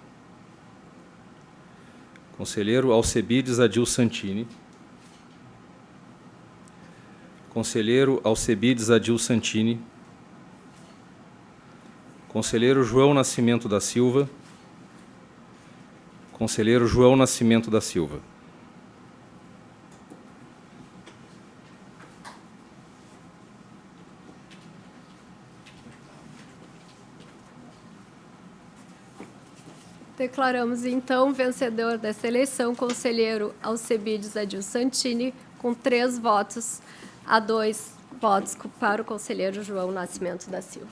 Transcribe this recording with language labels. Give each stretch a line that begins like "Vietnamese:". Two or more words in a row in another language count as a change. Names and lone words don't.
Portuguese: Conselheiro Alcebides Adil Santini. Conselheiro Alcebides Adil Santini. Conselheiro João Nascimento da Silva. Conselheiro João Nascimento da Silva. Declaramos, então, vencedor dessa eleição, conselheiro Alcebides Adil Santini, com 3 votos a 2 votos para o conselheiro João Nascimento da Silva.